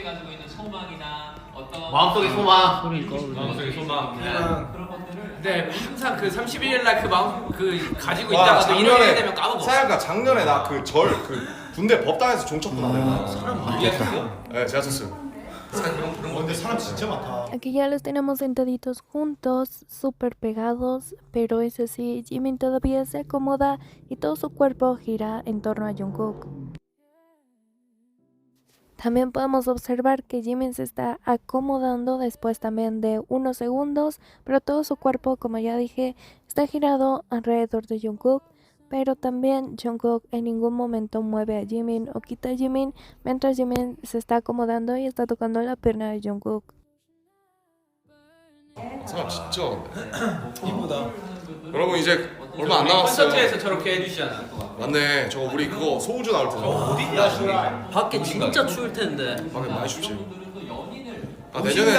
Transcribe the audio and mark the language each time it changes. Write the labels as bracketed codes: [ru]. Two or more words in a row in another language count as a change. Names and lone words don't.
[ko] 마음속의 소망. 마음속의 소망. 그냥 근데 항상 그 31일 날 그 마음 그 가지고 와, 있다가 또 1일 되면 까먹어. 사야가 작년에 나 그 군대 법당에서 종쳤구나 내가. 사람 모르겠어. 네 제가 쳤어요. 근데 사람 진짜 많다. [es] Aquí ya los tenemos sentaditos juntos, súper pegados, pero eso sí, Jimin todavía se acomoda y todo su cuerpo gira en torno a Jungkook. También podemos observar que Jimin se está acomodando después también de unos segundos, pero todo su cuerpo, como ya dije, está girado alrededor de Jungkook. Pero también Jungkook en ningún momento mueve a Jimin o quita a Jimin mientras Jimin se está acomodando y está tocando la pierna de Jungkook. [ko] 사람 진짜 많네. 이쁘다. 여러분 이제 얼마 안 남았어요. 콘서트에서 저렇게 해주시잖아. 맞네. 저거 우리 그거 소우주 나올 텐데. 어디냐? 밖에 진짜 추울 텐데. 밖에 많이 춥지. 아 내년에